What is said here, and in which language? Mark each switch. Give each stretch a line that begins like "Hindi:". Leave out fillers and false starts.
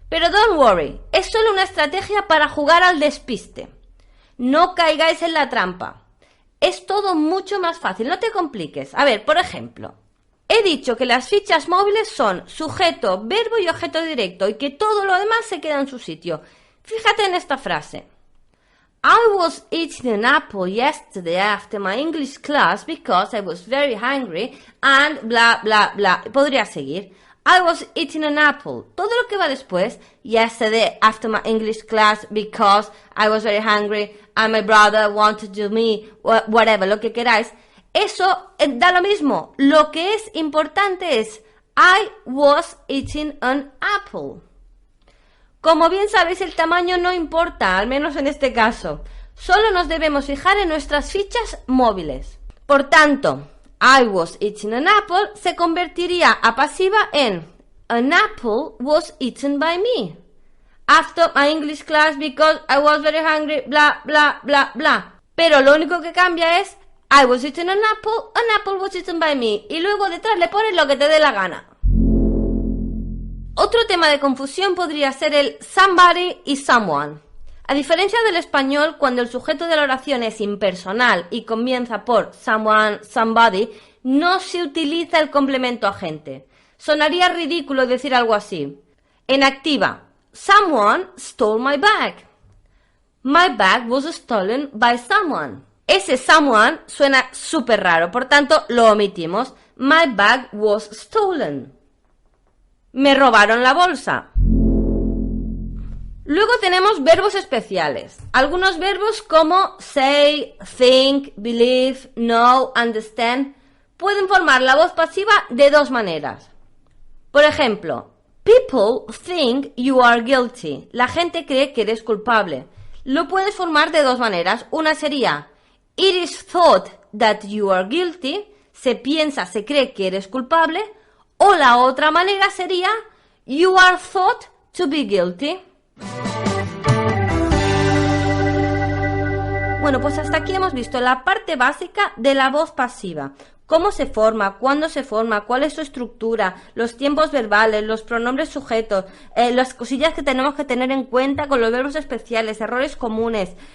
Spanish: Pero
English: don't worry,
Spanish: es solo una estrategia para jugar al despiste. No caigáis en la trampa. Es todo mucho más fácil, no te compliques. A ver, por ejemplo, he dicho que las fichas móviles son sujeto, verbo y objeto directo y que todo lo demás se queda en su sitio. Fíjate en esta frase.
English: I was eating an apple yesterday after my English class because I was very hungry and bla bla bla.
Spanish: Podría seguir.
English: I was eating an apple.
Spanish: Todo lo que va después,
English: yesterday after my English class because I was very hungry and my brother wanted to me, whatever,
Spanish: lo que queráis. Eso da lo mismo. Lo que es importante es
English: I was eating an apple.
Spanish: Como bien sabéis, el tamaño no importa, al menos en este caso. Solo nos debemos fijar en nuestras fichas móviles. Por tanto,
English: I was eating an apple
Spanish: se convertiría a pasiva en
English: an apple was eaten by me. After my English class because I was very hungry, bla, bla, bla, bla.
Spanish: Pero lo único que cambia es
English: I was eating an apple was eaten by me.
Spanish: Y luego detrás le pones lo que te dé la gana. Otro tema de confusión podría ser el somebody y someone. A diferencia del español, cuando el sujeto de la oración es impersonal y comienza por someone, somebody, no se utiliza el complemento agente. Sonaría ridículo decir algo así. En activa,
English: someone stole my bag. My bag was stolen by someone.
Spanish: Ese someone suena súper raro, por tanto lo omitimos.
English: My bag was stolen.
Spanish: Me robaron la bolsa. Luego tenemos verbos especiales. Algunos verbos como say, think, believe, know, understand pueden formar la voz pasiva de dos maneras. Por ejemplo,
English: people think you are guilty.
Spanish: La gente cree que eres culpable. Lo puedes formar de dos maneras. Una sería
English: it is thought that you are guilty.
Spanish: Se piensa, se cree que eres culpable. O la otra manera sería
English: you are thought to be guilty.
Spanish: Bueno, pues hasta aquí hemos visto la parte básica de la voz pasiva. Cómo se forma, cuándo se forma, cuál es su estructura, los tiempos verbales, los pronombres sujetos, las cosillas que tenemos que tener en cuenta con los verbos especiales, errores comunes.